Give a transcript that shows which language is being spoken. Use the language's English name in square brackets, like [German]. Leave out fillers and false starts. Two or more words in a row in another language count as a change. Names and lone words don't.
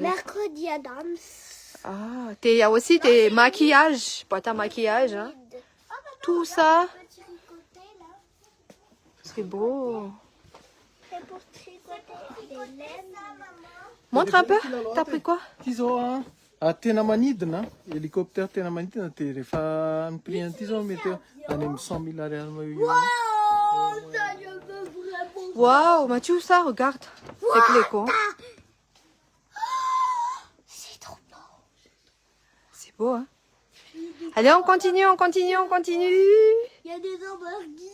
[French] Mercredi Adams. Ah, il y a aussi des maquillages, boîte à maquillage, hein. Tout ça, Petit tricoté, là. c'est beau. C'est pour tricoter des laines. Montre un peu, t'as pris quoi? [Malagasy] Ty zao tena manidina, hélicoptère tena manidina dia rehefa ny prix an'ity zao mety eo any amin'ny 100 000 ariary mahaeo. [French] Oh, ça, je veux vraiment. Waouh, Mathieu, ça, regarde. C'est l'écho. C'est trop beau. C'est beau, hein? Allez, on continue, on continue, on continue. Il y a des hamburgers.